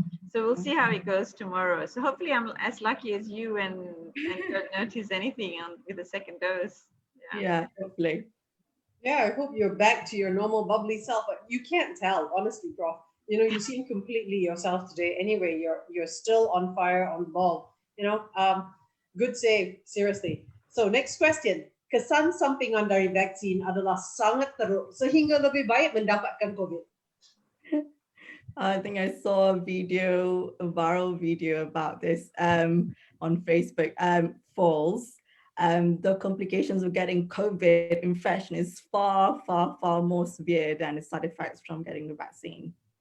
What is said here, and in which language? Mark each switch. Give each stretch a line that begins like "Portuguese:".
English: So we'll see how it goes tomorrow. So hopefully I'm as lucky as you and don't notice anything with the second dose. Yeah, hopefully. Yeah, I hope you're back to your normal bubbly self, but you can't tell, honestly, Prof. You seem completely yourself today. Anyway, you're still on fire, on the ball. Good save, seriously. So next question.
Malay: Kesan sampingan dari vaksin adalah sangat teruk sehingga lebih baik mendapatkan COVID.
English: I think I saw a viral video about this on Facebook. False. The complications of getting COVID infection is far, far, far more severe than the side effects from getting the vaccine.